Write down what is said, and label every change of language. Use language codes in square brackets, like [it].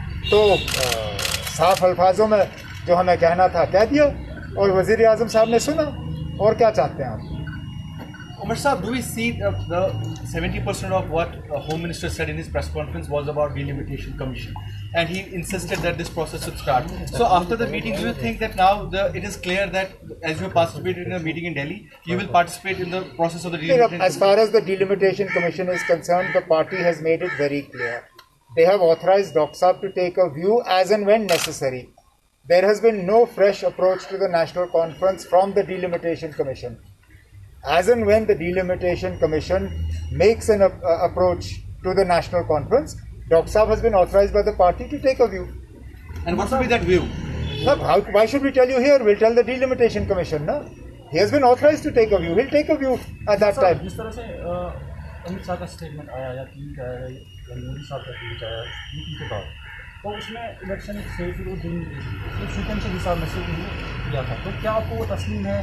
[hi] तो साफ अल्फाजों में जो हमें कहना था कह दिया और वज़ीर आज़म साहब ने सुना। और क्या चाहते हैं आप? [en] Umar Saab, do we see the 70% of what Home Minister said in his press conference was about delimitation commission, and he insisted that this process should start. So after the meeting, do you think that now it is clear that as you participated in a meeting in Delhi, you will participate in the process of the delimitation? As far as the delimitation commission is concerned, the party has made it very clear. They have authorized Dr. Saab to take a view as and when necessary. There has been no fresh approach to the National Conference from the delimitation commission. As and when the delimitation commission makes an approach to the National Conference, Dr. Saab has been authorized by the party to take a view. And what will be that view? Now, why should we tell you here? We'll tell the delimitation commission. No? He has been authorized to take a view. He'll take a view at that time. [hi] जिस तरह से अमित शाह का statement आया या team का आया या मोदी साहब का ट्वीट आया मीटिंग के बाद, तो उसमें इलेक्शन से फिर वो दिन सीक्वेंस के हिसाब में से किया था, तो क्या आपको वो तस्लीम है?